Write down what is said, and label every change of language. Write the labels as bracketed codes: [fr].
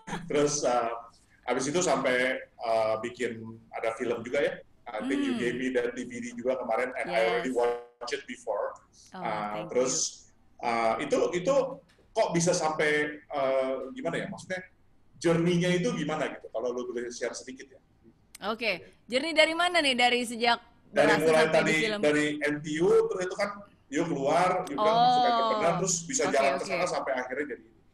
[id] Terus abis itu sampai bikin ada film juga ya. [en] I think you gave me that DVD [id] juga kemarin, [en] and I already watched it before. [id] Terus itu kok bisa sampai gimana ya? Maksudnya journey-nya itu gimana gitu? Kalau lu boleh share sedikit ya. Oke, journey dari mana nih? Dari sejak mulai tadi dari NTU, terus itu kan you keluar, you bilang suka entrepreneur, terus bisa jalan ke sana sampai akhirnya jadi.